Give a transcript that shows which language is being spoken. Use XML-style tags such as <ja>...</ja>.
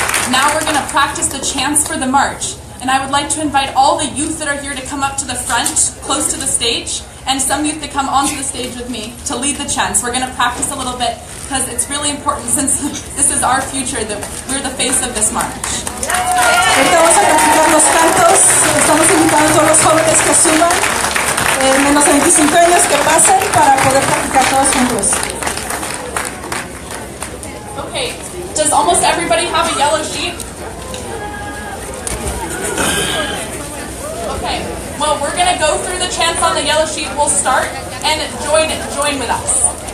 <en>Now we're going to practice the chants for the march. And I would like to invite all the youth that are here to come up to the front, close to the stage, and some youth to come onto the stage with me to lead the chants. We're going to practice a little bit because it's really important since this is our future, that we're the face of this march.</en> <es>Vamos a practicar los cantos. Estamos invitando a todos los jóvenes que suban, menos de 25 años que pasen para poder practicar todos juntos.</es> <en>Okay, does almost everybody have a yellow sheet? Okay, well, we're going to go through the chants on the yellow sheet. We'll start and join with us.</en>